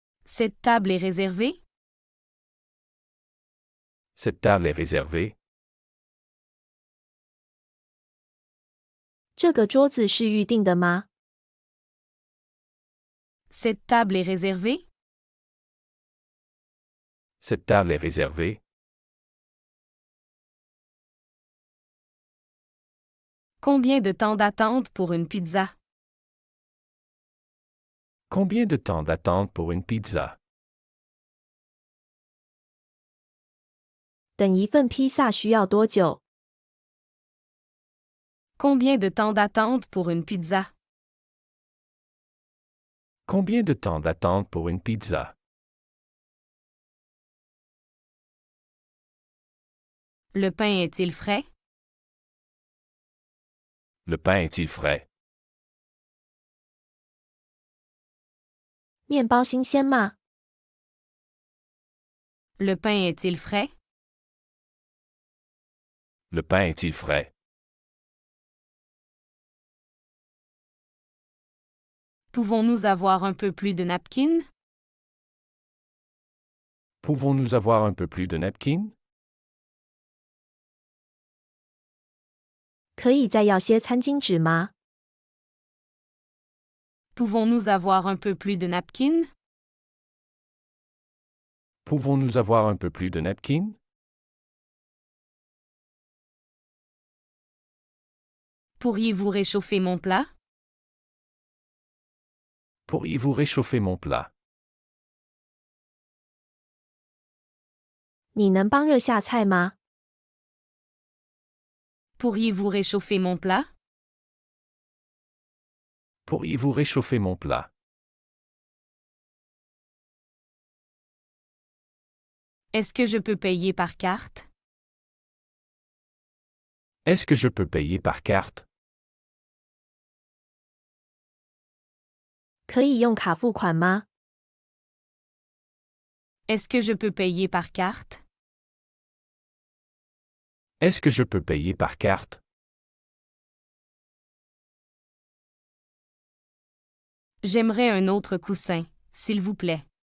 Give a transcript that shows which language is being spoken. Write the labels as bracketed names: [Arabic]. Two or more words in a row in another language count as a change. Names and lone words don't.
[French] Cette table est réservée? Cette table est réservée. [Chinese] 这个桌子是预定的吗？ [French] Cette table est réservée? Cette table est réservée. Combien de temps d'attente pour une pizza? Combien de temps d'attente pour une pizza? [Chinese] 等一份披萨需要多久？ [French] Combien de temps d'attente pour une pizza? Combien de temps d'attente pour une pizza? Le pain est-il frais? Le pain est-il frais? [Chinese] 面包新鲜吗？ [French] Le pain est-il frais? Le pain est-il frais? Pouvons-nous avoir un peu plus de napkins? Pouvons-nous avoir un peu plus de napkins? [Chinese] 可以再要些餐巾纸吗？ [French] Pouvons-nous avoir un peu plus de napkins? Pouvons-nous avoir un peu plus de napkins? Pourriez-vous réchauffer mon plat? Pourriez-vous réchauffer mon plat? [Chinese] 你能帮热下菜吗？ [French] Pourriez-vous réchauffer mon plat? Pourriez-vous réchauffer mon plat? Est-ce que je peux payer par carte? Est-ce que je peux payer par carte? [Chinese] 可以用卡付款吗？ [French] Est-ce que je peux payer par carte? Est-ce que je peux payer par carte? J'aimerais un autre coussin, s'il vous plaît.